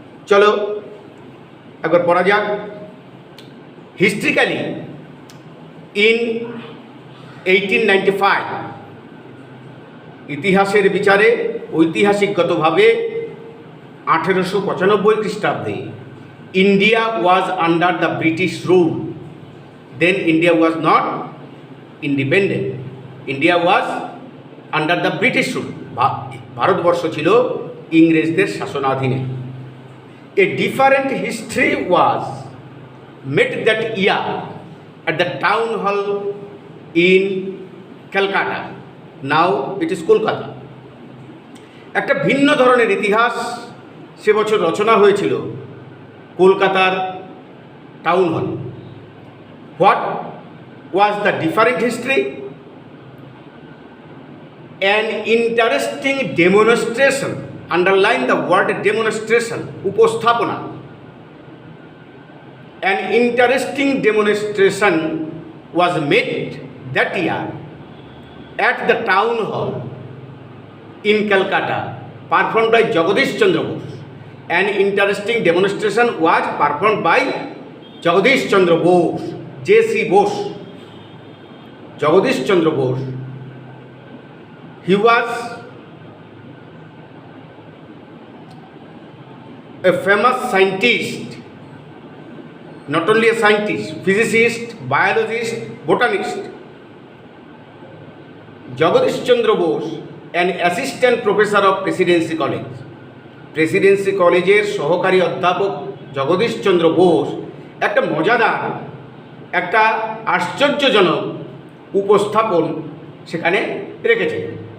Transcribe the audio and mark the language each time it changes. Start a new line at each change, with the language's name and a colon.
Bangla: চলো একবার পড়া যাক।
English: historically in 1895,
Bangla: ইতিহাসের বিচারে ঐতিহাসিকগতভাবে 1895 খ্রিস্টাব্দে
English: India was under the British rule. Then India was not independent, India was under the British rule.
Bangla: Bharatvarsha ছিল ইংরেজদের শাসনাধীনে।
English: A different history was made that year at the town hall in Calcutta. Now it is Kolkata.
Bangla: একটা ভিন্ন ধরনের ইতিহাস সে বছর রচনা হয়েছিল কলকাতার town hall.
English: What was the different history? An interesting demonstration. Underline the word demonstration, উপস্থাপনা। An interesting demonstration was made that year at the town hall in Calcutta, performed by Jagadish Chandra Bose. An interesting demonstration was performed by Jagadish Chandra Bose, J.C. Bose. Jagadish Chandra Bose, he was a famous scientist, not only a scientist, physicist, biologist, botanist. Jagadish Chandra Bose, an assistant professor of Presidency College.
Bangla: Presidency কলেজের সহকারী অধ্যাপক জগদীশ চন্দ্র বোস একটা মজাদার, একটা আশ্চর্যজনক উপস্থাপন সেখানে রেখেছিলেন।